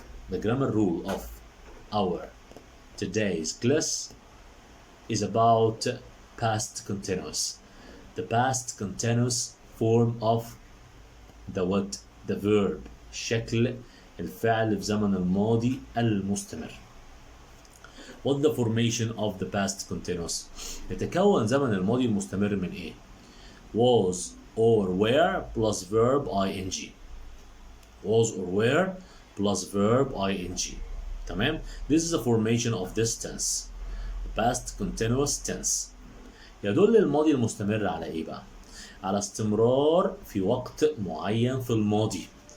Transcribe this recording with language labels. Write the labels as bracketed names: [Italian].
[English] The grammar rule of our today's class is about past continuous. The past continuous form of the what? The verb. [Arabic] شكل الفعل في زمن الماضي المستمر. [English] What the formation of the past continuous؟ [Arabic] يتكون زمن الماضي المستمر من ايه؟ [English] was or were plus verb ing. was or were plus verb ing. تمام؟ This is the formation of this tense. The past continuous tense. [Arabic] يدل الماضي المستمر على ايه بقى؟ على استمرار في وقت معين في الماضي.